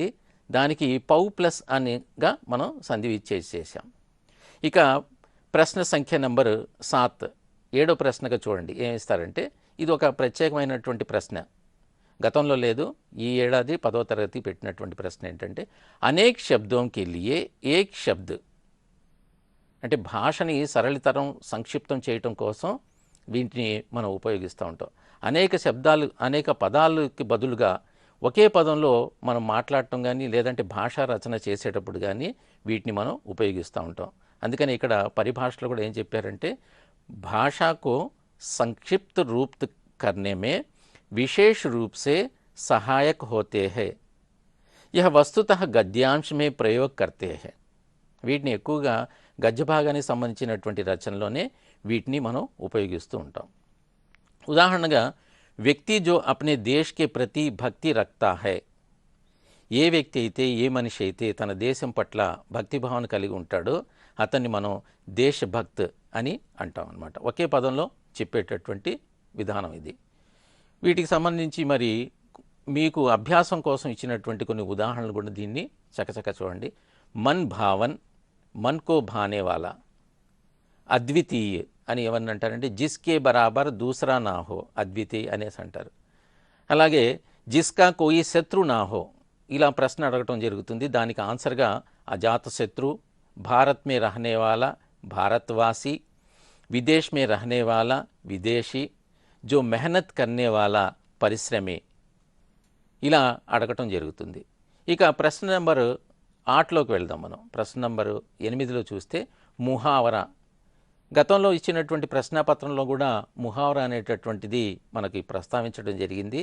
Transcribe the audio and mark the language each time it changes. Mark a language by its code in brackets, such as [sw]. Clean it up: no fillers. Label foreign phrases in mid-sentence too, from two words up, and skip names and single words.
[te] దానికి పౌ ప్లస్ అనిగా మనం సంధి విచ్ఛేదం చేశాం. ఇక ప్రశ్న సంఖ్య నెంబర్ 7, 7వ ప్రశ్నగా చూడండి ఏమిస్తారంటే, ఇది ఒక ప్రత్యేకమైనటువంటి ప్రశ్న, గతంలో లేదు, ఈ ఏడాది 10వ తరగతి పెట్టినటువంటి ప్రశ్న ఏంటంటే, [hi] अनेक शब्दों के लिए एक शब्द. [te] అంటే భాషని సరళతరం సంక్షిప్తం చేయటం కోసం వీటిని మనం ఉపయోగిస్తూ ఉంటాం. అనేక శబ్దాలు, అనేక పదాలకి బదులుగా ఒకే పదంలో మనం మాట్లాడటం కానీ లేదంటే భాషా రచన చేసేటప్పుడు కానీ వీటిని మనం ఉపయోగిస్తూ ఉంటాం. అందుకని ఇక్కడ పరిభాషలో కూడా ఏం చెప్పారంటే, భాషకు [hi] संक्षिप्त रूप करने में विशेष रूप से सहायक होते हैं. यह वस्तुतः गद्यांश में प्रयोग करते हैं. [te] వీటిని ఎక్కువగా గద్య భాగానికి సంబంధించినటువంటి రచనలోనే వీటిని మనం ఉపయోగిస్తూ ఉంటాం. [hi] ఉదాహరణగా, व्यक्ति जो अपने देश के प्रति भक्ति रखता है. [te] ఏ వ్యక్తి అయితే, ఏ మనిషి అయితే తన దేశం పట్ల భక్తిభావన కలిగి ఉంటాడో అతన్ని మనం దేశభక్త్ అని అంటాం అన్నమాట. ఒకే పదంలో చెప్పేటటువంటి విధానం ఇది. వీటికి సంబంధించి మరి మీకు అభ్యాసం కోసం ఇచ్చినటువంటి కొన్ని ఉదాహరణలు కూడా దీన్ని చకచక చూడండి. [hi] मन भावन, मन को भाने वाला. [te] అద్వితీయ అని ఏమని అంటారంటే, [hi] जिसके बराबर दूसरा न हो, [te] అద్వితీయ అనేసి అంటారు. అలాగే [hi] जिसका कोई शत्रु न हो, [te] ఇలా ప్రశ్న అడగటం జరుగుతుంది. దానికి ఆన్సర్గా అజాతశత్రు, [hi] भारत में रहने वाला भारतवासी, विदेश में रहने वाला विदेशी, जो मेहनत करने वाला परिश्रमी, [te] ఇలా అడగటం జరుగుతుంది. ఇక ప్రశ్న నెంబర్ 8లోకి వెళ్దాం మనం. ప్రశ్న నెంబర్ 8లో చూస్తే ముహావరా. గతంలో ఇచ్చినటువంటి ప్రశ్నాపత్రంలో కూడా ముహావరా అనేటటువంటిది మనకి ప్రస్తావించడం జరిగింది.